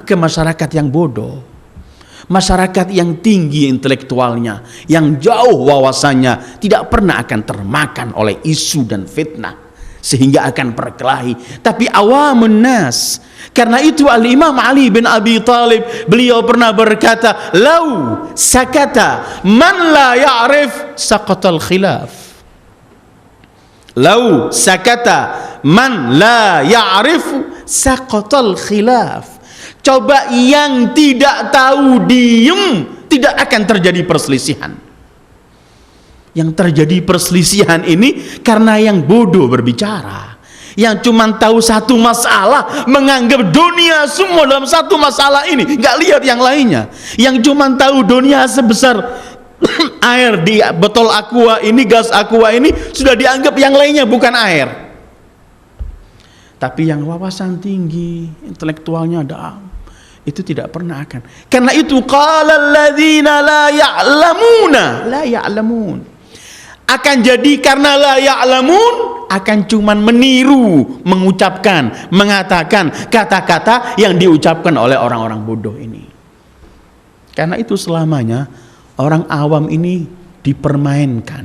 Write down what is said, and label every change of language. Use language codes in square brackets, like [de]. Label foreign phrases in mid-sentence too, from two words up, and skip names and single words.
[id] Ke masyarakat yang bodoh, masyarakat yang tinggi intelektualnya, yang jauh wawasannya, tidak pernah akan termakan oleh isu dan fitnah sehingga akan berkelahi. Tapi [ar] عوام الناس. [id] Karena itu Al-Imam Ali bin Abi Thalib, beliau pernah berkata, [ar] لو سكت من لا يعرف سقط الخلاف. لو سكت من لا يعرف سقط الخلاف. [id] Coba yang tidak tahu diem, tidak akan terjadi perselisihan. Yang terjadi perselisihan ini karena yang bodoh berbicara, yang cuma tahu satu masalah, menganggap dunia semua dalam satu masalah ini, nggak lihat yang lainnya. Yang cuma tahu dunia sebesar air di botol aqua ini, gas aqua ini, sudah dianggap yang lainnya bukan air. Tapi yang wawasan tinggi, intelektualnya ada, itu tidak pernah akan. Karena itu [ar] قال الذين لا يعلمون، لا يعلمون. [id] Akan jadi karena [ar] لا يعلمون, [id] akan cuman meniru, mengucapkan, mengatakan kata-kata yang diucapkan oleh orang-orang bodoh ini. Karena itu selamanya orang awam ini dipermainkan.